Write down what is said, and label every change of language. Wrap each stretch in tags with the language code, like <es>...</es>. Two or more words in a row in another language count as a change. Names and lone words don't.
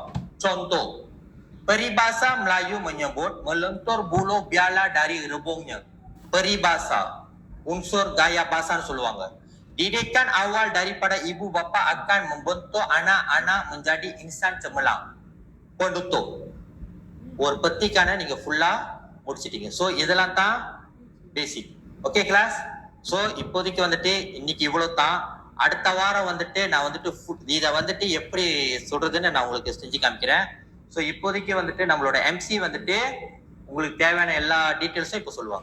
<ms>Contoh, peribahasa Melayu menyebut melentur buluh biala dari rebungnya. Peribahasa, unsur gaya bahasan சொல்லுவாங்க. Didikan awal daripada ibu bapa akan membentuk anak-anak menjadi insan cemerlang. Penutup.</ms> <ta>ஒரு பத்திக்கான நீங்க ஃபுல்லா முடிச்சிட்டீங்க. ஸோ இதெல்லாம் தான் பேசிக்.</ta> <en>okay class.</en> <ta>ஸோ இப்போதைக்கு வந்துட்டு இன்னைக்கு இவ்வளவு தான். அடுத்த வாரம் வந்துட்டு நான் வந்துட்டு இதை வந்துட்டு எப்படி சொல்றதுன்னு நான் உங்களுக்கு செஞ்சு காமிக்கிறேன். ஸோ இப்போதைக்கு வந்துட்டு நம்மளோட எம்சி வந்துட்டு உங்களுக்கு தேவையான எல்லா டீட்டெயில்ஸும் இப்போ சொல்லுவாங்க.</ta>